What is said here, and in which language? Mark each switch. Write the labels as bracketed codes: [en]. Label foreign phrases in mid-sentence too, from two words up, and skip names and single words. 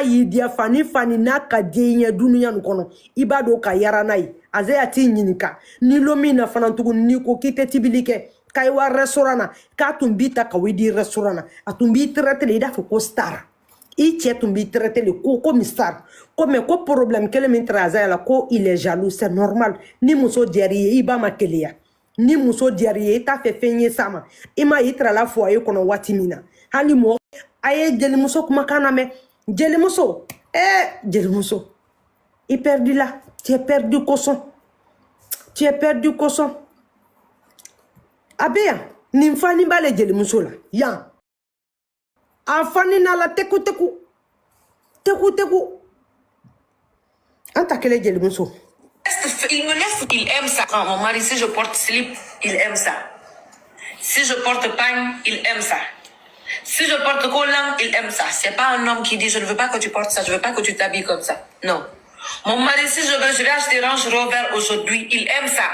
[bm] y'i diya fani n'a ka di i ɲɛ dunuya nin kɔnɔ i b'a dɔn ka yara n'a ye Azaya t'i ɲininka ni lo min na fana tuguni n'i ko k'i tɛ tibili kɛ k'a ye wa restaurant na k'a tun b'i ta ka i di restaurant na a tun b'i traité le i n'a fɔ ko star i cɛ tun b'i traité le ko comme star ko mais ko problème kelen min tɛra Azaya la ko [fr] il est jaloux c'est normal [bm] ni muso diyar'i ye i b'a ma keleya ni muso diyar'i ye i t'a fɛ fɛn ye s'a ma i ma i tirala foyer kɔnɔ waati min na hali mɔgɔ a ye jelimuso kumakan lamɛn jelimuso jelimuso i perdu la [fr] tu es perdu [bm] kosɔn [fr] tu es perdu [bm] kosɔn a bɛ yan nin fani b'ale jelimuso la yan a fani n'a la teku teku teku teku an ta kelen jelimuso [fr] Il me laisse, il aime ça. Quand mon mari, si je porte slip, il aime ça. Si je porte pagne, il aime ça. Si je porte collant, il aime ça. C'est pas un homme qui dit je ne veux pas que tu portes ça, je veux pas que tu t'habilles comme ça. Non. Mon mari, si je vais acheter Range Rover aujourd'hui, il aime ça.